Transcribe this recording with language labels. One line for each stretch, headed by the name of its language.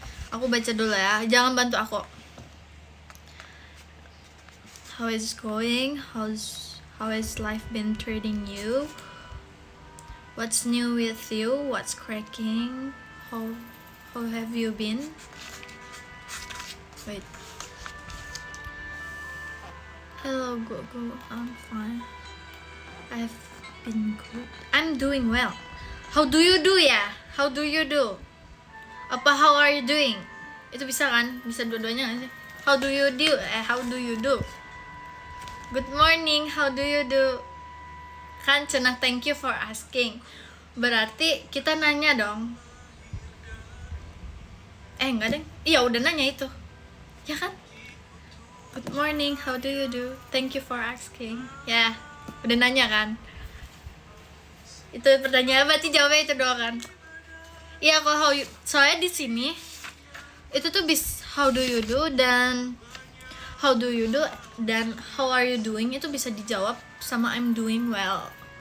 Indonesian: Aku baca dulu ya, jangan bantu aku.
English: How is going? How has life been treating you? What's new with you? What's cracking? How have you been? Wait. Hello, go. I'm fine. I've been good. I'm doing well. How do you do ya? How do you do?
Indonesian: Apa
English: how are you doing?
Indonesian: Itu bisa kan? Bisa dua-duanya kan sih?
English: How do you do? How do you do? Good morning, how do you do?
Indonesian: Kan cenah
English: thank you for asking.
Indonesian: Berarti kita nanya dong. Enggak deng. Iya udah nanya itu. Ya kan?
English: Good morning, how do you do? Thank you for asking.
Indonesian: Ya, udah nanya kan? Itu pertanyaan, berarti jawabnya itu doang kan? Iya, kalau soalnya di sini itu tuh
English: how do you do
Indonesian: dan how do you do dan
English: how are you doing
Indonesian: itu bisa dijawab sama
English: I'm doing well.